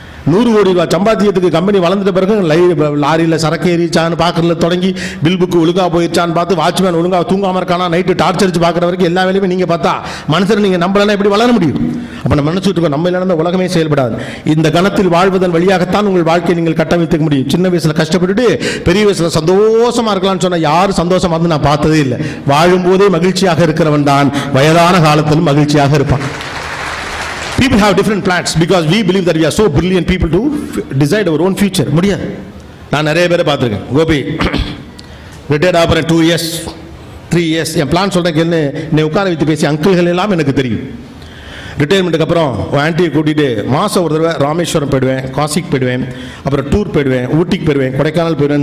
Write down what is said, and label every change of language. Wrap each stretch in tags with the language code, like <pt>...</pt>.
<ta>100 கோடி ரூபாய் சம்பாத்தியத்துக்கு கம்பெனி வளர்ந்துட்ட பிறகு லாரியில் சரக்கு ஏறிச்சான்னு பார்க்கறதுல தொடங்கி பில் புக்கு ஒழுங்கா போயிடுச்சான்னு பார்த்து வாட்ச்மேன் ஒழுங்கா தூங்காம இருக்கானா நைட்டு டார்ச்சரிச்சு பார்க்குற வரைக்கும் எல்லா வேலையுமே நீங்கள் பார்த்தா மனுஷன் நீங்கள் நம்பலன்னா எப்படி வளர முடியும்? அப்போ நம்ம நினச்சிட்டு இருக்கோம் நம்ம இல்லைன்னா உலகமே செயல்படாது. இந்த கணத்தில் வாழ்வதன் வழியாகத்தான் உங்கள் வாழ்க்கையை நீங்கள் கட்டமைத்துக்க முடியும். சின்ன வயசில் கஷ்டப்பட்டுட்டு பெரிய வயசில் சந்தோஷமா இருக்கலாம்னு சொன்னால் யாரும் சந்தோஷமா இருந்து நான் பார்த்ததே இல்லை. வாழும்போதே மகிழ்ச்சியாக இருக்கிறவன் தான் வயதான காலத்திலும் மகிழ்ச்சியாக இருப்பான்.</ta> <en>People have different plans because we believe that we are so brilliant people to decide our own future.</en> <ta>முடியாது. நான் நிறைய பேரை பார்த்துருக்கேன். கோபி ரிட்டையர்ட் ஆகிறேன்</ta> <en>2 years 3 years</en> <ta>என் பிளான் சொல்கிறேன் கேள்வி. என்னை உட்கார வைத்து பேசி அங்கிள்கள் எல்லாம் எனக்கு தெரியும். ரிட்டையர்மெண்ட்டுக்கு அப்புறம் ஆன்ட்டியை கூட்டிகிட்டு மாதம் ஒரு தடவை ராமேஸ்வரம் போயிடுவேன், காசிக்கு போயிடுவேன், அப்புறம் டூர் போயிடுவேன், ஊட்டிக்கு போயிடுவேன், கொடைக்கானல் போயிடுவேன்.</ta>